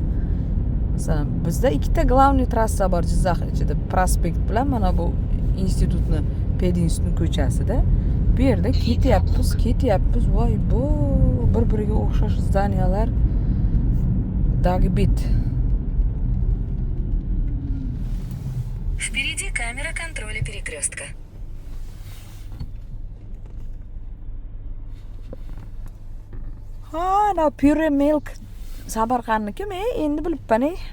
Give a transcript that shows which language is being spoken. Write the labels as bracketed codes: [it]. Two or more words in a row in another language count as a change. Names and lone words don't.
[uz] Masalan, bizda ikkita glavniy trassa bor Jizzax ichida, prospekt bilan mana bu institutni, pedinstitutni ko'chasida. Bu yerda ketyapmiz, voy bu bir-biriga o'xshash zdaniyalar dagbit. [ru] Впереди камера контроля перекрестка. [uz] Ha, na Pure Milk Samarqandnikimi? Endi bilibman-e.